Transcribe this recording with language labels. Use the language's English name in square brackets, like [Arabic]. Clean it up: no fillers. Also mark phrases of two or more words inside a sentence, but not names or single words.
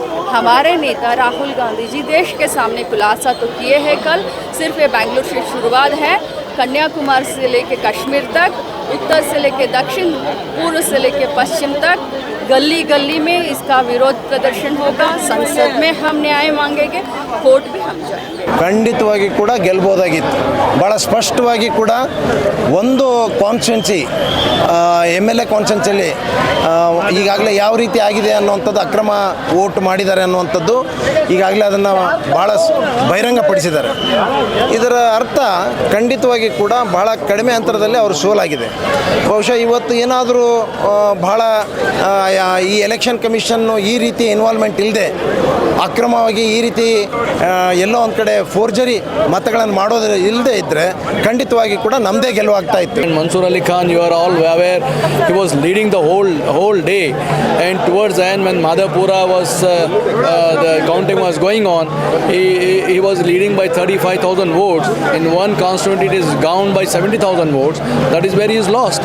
[Hindi] हमारे नेता राहुल गांधी जी देश के सामने खुलासा तो किए हैं कल. सिर्फ ये बेंगलुरु से शुरुआत है. कन्याकुमारी से लेके कश्मीर तक, उत्तर से लेके दक्षिण, पूर्व से लेके पश्चिम तक गली गली में इसका विरोध प्रदर्शन होगा. संसद में हम न्याय मांगेंगे, कोर्ट भी हम जाएंगे. [Kannada] ಖಂಡಿತವಾಗಿ ಕೂಡ ಗೆಲ್ಬೋದಾಗಿತ್ತು. ಭಾಳ ಸ್ಪಷ್ಟವಾಗಿ ಕೂಡ ಒಂದು [English] constituency MLA [Kannada] ಕಾನ್ಸ್ಟಿಟ್ಯೂನ್ಸಿಯಲ್ಲಿ ಈಗಾಗಲೇ ಯಾವ ರೀತಿ ಆಗಿದೆ ಅನ್ನುವಂಥದ್ದು, ಅಕ್ರಮ ವೋಟ್ ಮಾಡಿದ್ದಾರೆ ಅನ್ನುವಂಥದ್ದು ಈಗಾಗಲೇ ಅದನ್ನು ಭಾಳ ಬಹಿರಂಗಪಡಿಸಿದ್ದಾರೆ. ಇದರ ಅರ್ಥ ಖಂಡಿತವಾಗಿ ಕೂಡ ಬಹಳ ಕಡಿಮೆ ಅಂತರದಲ್ಲಿ ಅವರು ಸೋಲಾಗಿದೆ. ಬಹುಶಃ ಇವತ್ತು ಏನಾದರೂ ಬಹಳ ಈ [English] election commission [Kannada] ಈ ರೀತಿ ಇನ್ವಾಲ್ವ್ಮೆಂಟ್ ಇಲ್ಲದೆ ಅಕ್ರಮವಾಗಿ ಈ ರೀತಿ ಎಲ್ಲೋ ಒಂದು ಕಡೆ ಫೋರ್ಜರಿ ಮತಗಳನ್ನು ಮಾಡೋದು ಇಲ್ಲದೆ ಇದ್ದರೆ ಖಂಡಿತವಾಗಿ ಕೂಡ ನಮ್ಮದೇ ಗೆಲುವಾಗ್ತಾ ಇತ್ತು. [English] Mansoor Ali Khan, you are all aware, he was leading the whole day, and towards the end when Madhapura was the counting was going on, he was leading by 35,000 votes. In one constituency it is down by 70,000 votes. That is where he is lost.